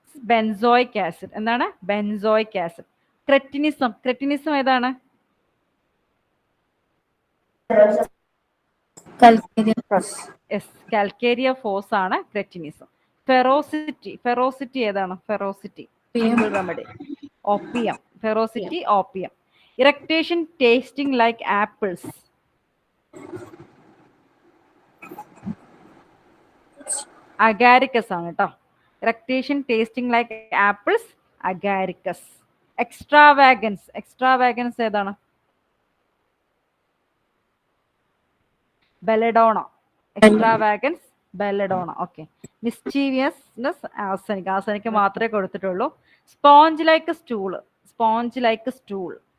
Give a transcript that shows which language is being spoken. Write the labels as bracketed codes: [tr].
[en] Benzoic acid. എന്താണ്? Benzoic acid. Cretinism. [ml] Cretinism ഏതാണ്? [en] Calcareous phos. Yes. Calcareous ആണ് cretinism. Ferocity. [ml] Ferocity ഏതാണ്? [en] Ferocity. Simple remedy. Opium. Ferocity, opium. Irritation tasting like apples. [ml] Agaricus ആണ് കേട്ടോ. [en] Irritation tasting like apples. Agaricus. Extravagance. [ml] Extravagance ഏതാണ്? [en] Belladonna. Extravagance. Belladonna. Okay. Mischievousness. Arsenic. Arsenic [ml] മാത്രമേ കൊടുത്തിട്ടുള്ളൂ. [en] Sponge like a stool. Sponge like a stool.